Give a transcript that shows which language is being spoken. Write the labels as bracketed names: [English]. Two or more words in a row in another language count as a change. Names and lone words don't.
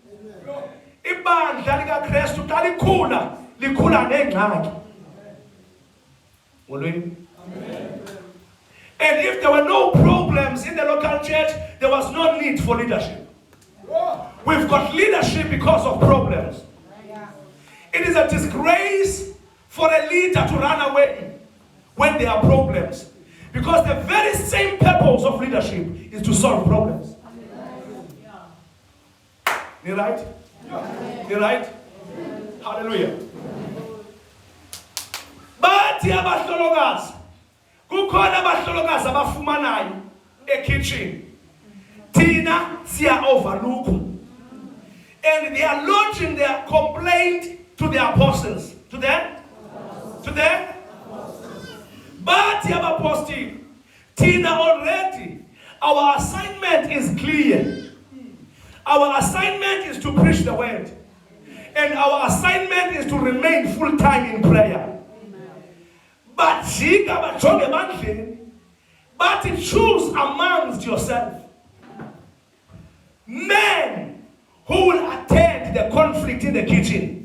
[Xhosa] Ibandla likaKristu xa likhula likhula nengxaki. [English] And if there were no problems in the local church, there was no need for leadership. We've got leadership because of problems. It is a disgrace for a leader to run away when there are problems. Because the very same purpose of leadership is to solve problems. You right? You right? Hallelujah. [Xhosa] Bathi abahlolokazi kukhona abahlolokazi abafumanayo ekitchen. Thina [English] siya overlook. And they are launching their complaint to the apostles. To them? [Xhosa] Bathi abaposting. [English] Thina already our assignment is clear. Our assignment is to preach the word. And our assignment is to remain full time in prayer. But choose amongst yourself men who will attend the conflict in the kitchen.